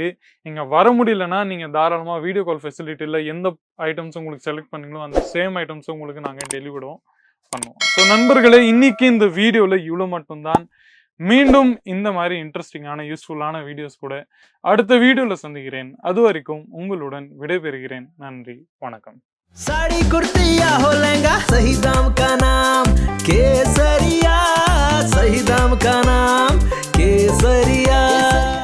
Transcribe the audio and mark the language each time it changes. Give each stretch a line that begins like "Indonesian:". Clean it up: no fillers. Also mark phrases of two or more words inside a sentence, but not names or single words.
Tamil: நீங்க வர முடியலன்னா நீங்க தாராளமா
English: video call facility
Tamil: எந்த ஐட்டம்ஸ் உங்களுக்கு செலக்ட் பண்ணீங்களோ அந்த
English: same items
Tamil: உங்களுக்கு நாங்க டெலிவரும் பண்ணுவோம். ஸோ நண்பர்களே, இன்னைக்கு இந்த வீடியோல இவ்வளவு மட்டும்தான். மீண்டும் இந்த மாதிரி
English: interesting useful videos
Tamil: கூட அடுத்த வீடியோல சந்திக்கிறேன். அது வரைக்கும் உங்களுடன் விடைபெறுகிறேன். நன்றி, வணக்கம்.
Hindi: साड़ी कुर्ती या हो लहंगा, सही दाम का नाम केसरिया, सही दाम का नाम केसरिया।